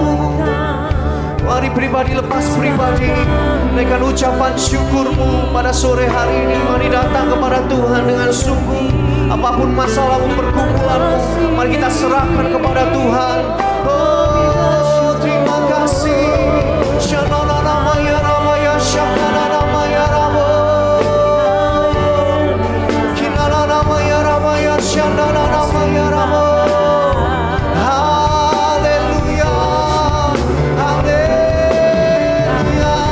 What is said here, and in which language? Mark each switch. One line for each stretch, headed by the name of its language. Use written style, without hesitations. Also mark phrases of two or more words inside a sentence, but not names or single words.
Indonesian: Mari pribadi lepas pribadi, naikkan ucapan syukur-Mu pada sore hari ini. Mari datang kepada Tuhan dengan sungguh. Apapun masalahmu, pergumulanmu, mari kita serahkan kepada Tuhan. Oh, terima kasih. Shalala namaya ramaya, shalala namaya ramo. Kinala namaya ramaya, shalala namaya ramo. Haleluya, haleluya.